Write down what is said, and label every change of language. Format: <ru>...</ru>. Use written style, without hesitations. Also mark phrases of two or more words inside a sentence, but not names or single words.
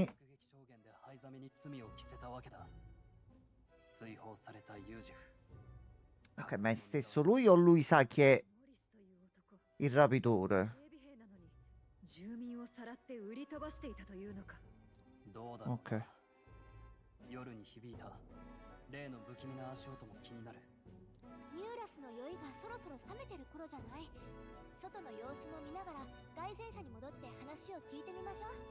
<ja>目撃証言で灰ザメに罪を着せたわけだ。追放されたユージフ。</ja> <it>Ok, ma è stesso lui o lui sa chi è</it> <ja>モリスという男</ja> <it>il rapitore?</it> <ja>警備兵なのに住民をさらって売り飛ばしていたというのか。どうだろうな。</ja> <it>Ok.</it> <ja>夜に響いた例の不気味な足音も気になる。ミューラスの酔いがそろそろ冷めてる頃じゃない？外の様子も見ながら凱旋車に戻って話を聞いてみましょう。</ja>